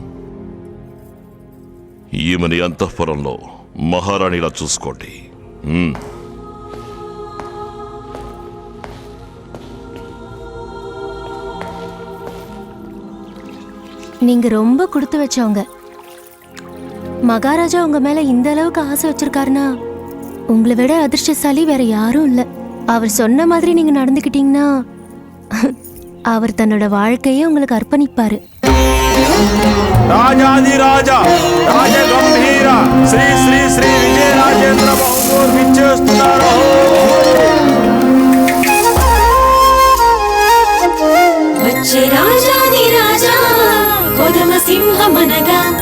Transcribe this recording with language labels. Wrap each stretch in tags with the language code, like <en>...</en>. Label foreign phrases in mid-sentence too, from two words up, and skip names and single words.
<te>ఈమెని అంతఃపురంలో మహారాణిలా చూసుకోండి.</te> <ta>நீங்க ரொம்ப கொடுத்து வச்சவங்க. மகாராஜா உங்க மேல இந்த அளவுக்கு ஆசை வச்சிருக்காருன்னா உங்களை விட அதிர்ஷ்டசாலி வேற யாரும் இல்ல. அவர் சொன்ன மாதிரி நீங்க நடந்துக்கிட்டீங்கன்னா அவர் தன்னோட வாழ்க்கையை உங்களுக்கு அர்ப்பணிப்பாரு.</ta> <te>రాజాదిరాజా రాజగంభీర శ్రీ శ్రీ శ్రీ విజయరాజేంద్ర బహదూర్ విచ్చేస్తున్నారు. వచ్చే రాజాదిరాజా కొదమ సింహమనగా</te>